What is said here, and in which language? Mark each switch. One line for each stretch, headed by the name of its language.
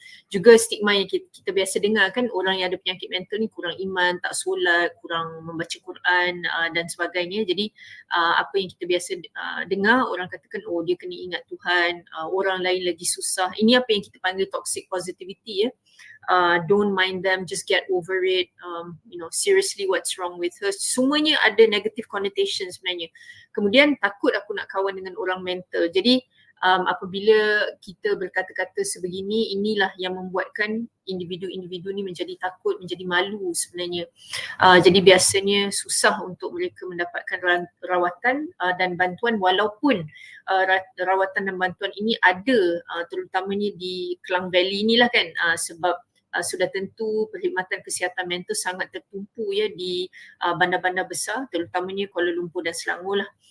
Malay: Juga stigma yang kita biasa dengar kan, orang yang ada penyakit mental ni kurang iman, tak solat, kurang membaca Quran dan sebagainya. Jadi apa yang kita biasa dengar, orang katakan oh dia kena ingat Tuhan, orang lain lagi susah. Ini apa yang kita panggil
English: toxic positivity
Malay: ya.
English: Don't mind them, just get over it, seriously what's wrong with her.
Malay: Semuanya ada
English: negative connotation
Malay: sebenarnya. Kemudian takut aku nak kawan dengan orang mental. Jadi apabila kita berkata-kata sebegini, inilah yang membuatkan individu-individu ni menjadi takut, menjadi malu sebenarnya. Jadi biasanya susah untuk mereka mendapatkan rawatan dan bantuan, walaupun rawatan dan bantuan ini ada terutamanya di Klang Valley inilah kan, sebab sudah tentu perkhidmatan kesihatan mental sangat tertumpu ya di bandar-bandar besar, terutamanya Kuala Lumpur dan Selangor lah.